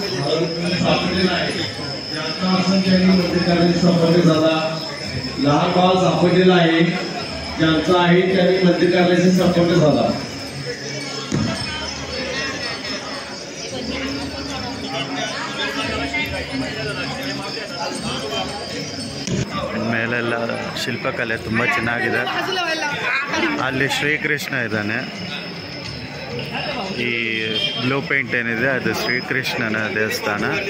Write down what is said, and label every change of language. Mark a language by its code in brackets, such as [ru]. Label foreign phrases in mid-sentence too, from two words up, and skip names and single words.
[mr] लहान बाळ सापडलेला आहे, ज्यांचा आहे त्यांनी मंदिर कार्यालयाशी संपर्क साधा. [kn] ಮೇಲೆಲ್ಲ ಶಿಲ್ಪಕಲೆ ತುಂಬ ಚೆನ್ನಾಗಿದೆ. ಅಲ್ಲಿ ಶ್ರೀಕೃಷ್ಣ ಇದ್ದಾನೆ. ಈ ಬ್ಲೂ ಪೇಂಟ್ ಏನಿದೆ ಅದು ಶ್ರೀಕೃಷ್ಣನ ದೇವಸ್ಥಾನ.